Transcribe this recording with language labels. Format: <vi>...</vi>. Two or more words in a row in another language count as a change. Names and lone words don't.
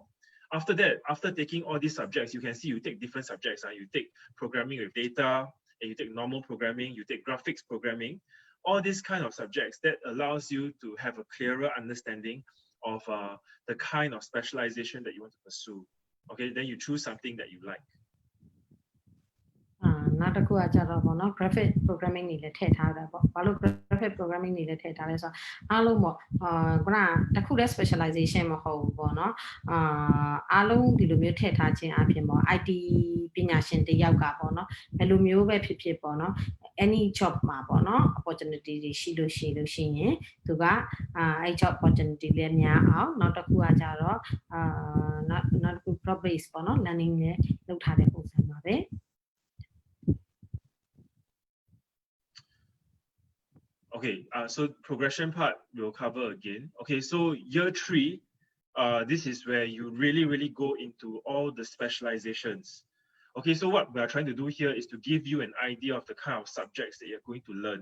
<en>After that, after taking all these subjects, you can see you take different subjects. You take programming with data, and you take normal programming, you take graphics programming, all these kind of subjects that allows you to have a clearer understanding of the kind of specialization that you want to pursue. Okay, then you choose something that you like.</en> <my>နောက်တစ်ခုကကြတော့ပေါ့နော်</my> <en>graphic programming</en> <my>တွေလည်းထည့်ထားတာပေါ့ဘာလို့</my> <en>graphic programming</en> <my>တွေလည်းထည့်ထားလဲဆိုတော့အားလုံးပေါ့ ခုနတစ်ခုတည်း specialization မဟုတ်ဘူးပေါ့နော်အားလုံးဒီလိုမျိုးထည့်ထားခြင်းအပြင်ပေါ့ IT ပညာရှင်တယောက်ကပေါ့နော်ဘယ်လိုမျိုးပဲဖြစ်ဖြစ်ပေါ့နော်</my> <en>any job</en> <my>မှာပေါ့နော် opportunity တွေရှိလို့ရှိရင်သူကအဲ့</my> <en>job opportunity</en> <my>လည်းများအောင်နောက်တစ်ခုကကြတော့နောက်တစ်ခု</my> <en>broad base</en> <my>ပေါ့နော် learning လည်းလုပ်ထားတဲ့ပုံစံပါပဲ</my> <en>Okay, so progression part we'll cover again. Okay, so year 3, this is where you really go into all the specializations. Okay, so what we are trying to do here is to give you an idea of the kind of subjects that you're going to learn.</en>